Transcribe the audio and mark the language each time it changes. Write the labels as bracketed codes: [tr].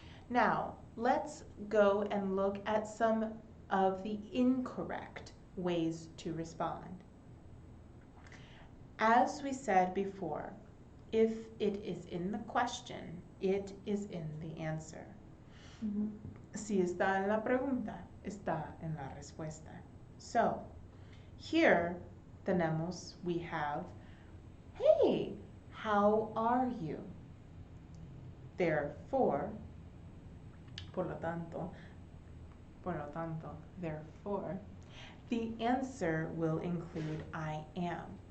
[en] Now, let's go and look at some of the incorrect ways to respond. As we said before, if it is in the question, it is in the answer. [es] Si está en la pregunta, está en la respuesta. [en] So, here we have, hey, how are you? Therefore, [es] por lo tanto, [en] therefore, the answer will include I am.